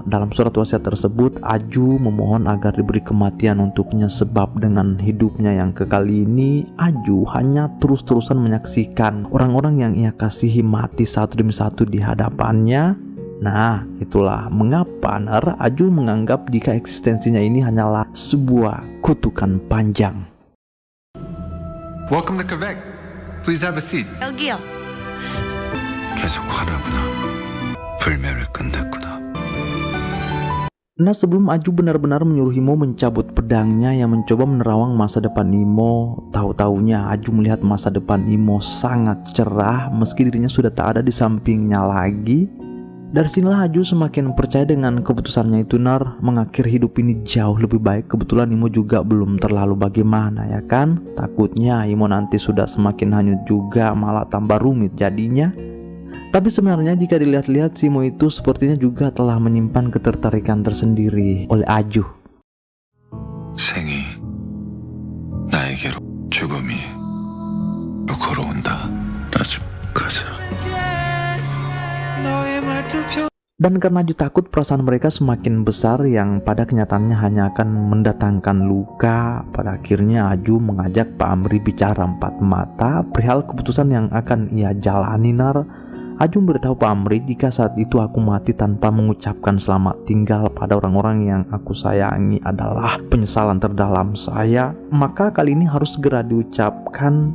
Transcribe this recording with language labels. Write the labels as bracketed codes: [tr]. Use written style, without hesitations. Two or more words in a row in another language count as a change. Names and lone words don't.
[id] Dalam surat wasiat tersebut Aju memohon agar diberi kematian untuknya, sebab dengan hidupnya yang kekal ini Aju hanya terus-terusan menyaksikan orang-orang yang ia kasihi mati satu demi satu di hadapannya. Nah, itulah mengapa Aju menganggap jika eksistensinya ini hanyalah sebuah kutukan panjang. [en] Welcome to Quebec. Please have a seat. [ko] 여기요. 계속 화나구나. 불멸을 끝냈구나. [id] Nah, sebelum Aju benar-benar menyuruh Imo mencabut pedangnya yang mencoba menerawang masa depan Imo, tahu-taunya Aju melihat masa depan Imo sangat cerah meski dirinya sudah tak ada di sampingnya lagi. Dari sinilah Aju semakin percaya dengan keputusannya itu, mengakhiri hidup ini jauh lebih baik. Kebetulan Imo juga belum terlalu bagaimana, ya kan? Takutnya Imo nanti sudah semakin hanyut juga, malah tambah rumit jadinya. Tapi sebenarnya jika dilihat-lihat, si Imo itu sepertinya juga telah menyimpan ketertarikan tersendiri oleh Aju. [ko] 생이 나에게로 죽음이 걸어온다. 나 좀 가자. [id] Dan karena Aju takut perasaan mereka semakin besar yang pada kenyataannya hanya akan mendatangkan luka, pada akhirnya Aju mengajak Pak Amri bicara empat mata perihal keputusan yang akan ia jalani. Aju memberitahu Pak Amri jika saat itu aku mati tanpa mengucapkan selamat tinggal pada orang-orang yang aku sayangi adalah penyesalan terdalam saya, maka kali ini harus segera diucapkan.